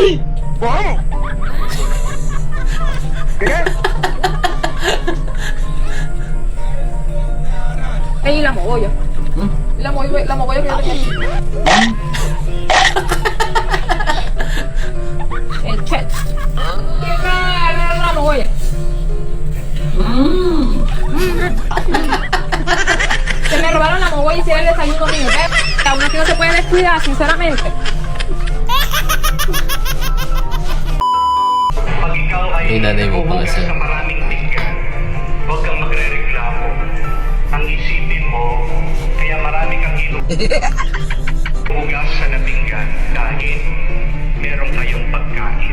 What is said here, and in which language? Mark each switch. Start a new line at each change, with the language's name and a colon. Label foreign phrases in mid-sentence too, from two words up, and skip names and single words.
Filipino: Eh, ilan mo, kuya? Ilan mo, kuya? Eh, chat. Ilan mo, kuya?
Spanish: Se me robaron la mogolla y hicieron el desayuno mío. Aún así no se puede descuidar, sinceramente.
Filipino: Yung nanay mo pa kasi. Maraming pinggan. Huwag kang magre-reklamo. Ang isipin mo, kaya marami kang hugasan na pinggan dahil meron kayong pagkain.